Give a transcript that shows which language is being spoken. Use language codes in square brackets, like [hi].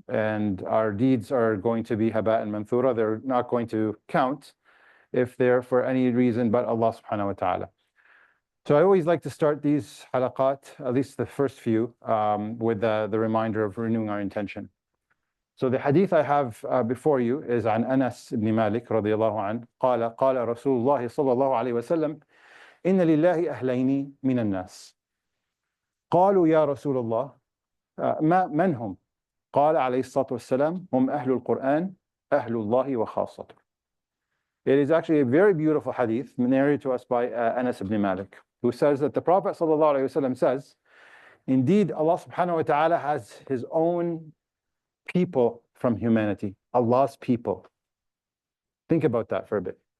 [en] And our deeds are going to be haba and manthura. They're not going to count if they're for any reason but Allah subhanahu wa ta'ala. So I always like to start these halaqat, at least the first few, with the reminder of renewing our intention. So the hadith I have before you is [ar] عن أنس بن مالك رضي الله عنه قال قال رسول الله صلى الله عليه وسلم إن لله أهلين من الناس قالوا يا رسول الله من هم؟ قال عليه الصلاة والسلام هم أهل القرآن أهل الله وخاصته. [en] It is actually a very beautiful hadith narrated to us by Anas ibn Malik, who says that the Prophet ﷺ says, indeed Allah subhanahu wa ta'ala has his own people from humanity, Allah's people. Think about that for a bit.